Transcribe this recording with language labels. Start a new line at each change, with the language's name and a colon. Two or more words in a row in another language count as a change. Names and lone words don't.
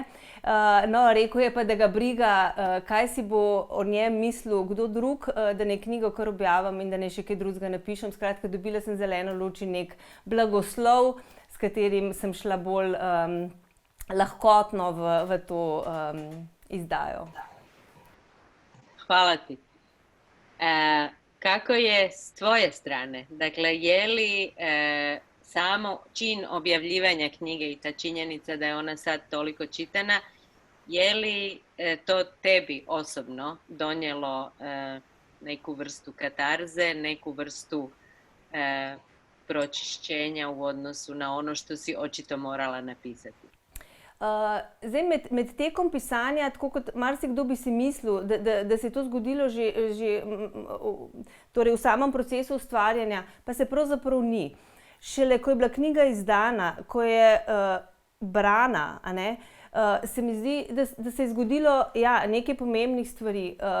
Slovenian: No, rekel je pa, da ga briga, kaj si bo o njem mislil kdo drug, da naj knjigo kar objavim in da naj še kaj drugega napišem. Skratka, dobila sem zeleno luč in nek blagoslov, s katerim sem šla bolj lahkotno v to izdajo.
Croatian: Hvala ti. Kako je s tvoje strane? Dakle, je li samo čin objavljivanja knjige i ta činjenica da je ona sad toliko čitana, je li to tebi osobno donijelo neku vrstu katarze, neku vrstu pročišćenja u odnosu na ono što si očito morala napisati?
Slovenian: Zdaj, med tekom pisanja, tako kot marsikdo bi si mislil, da se je to zgodilo že torej v samem procesu ustvarjanja, pa se pravzaprav ni. Šele, ko je bila knjiga izdana, ko je brana, se mi zdi, da se je zgodilo nekaj pomembnih stvari.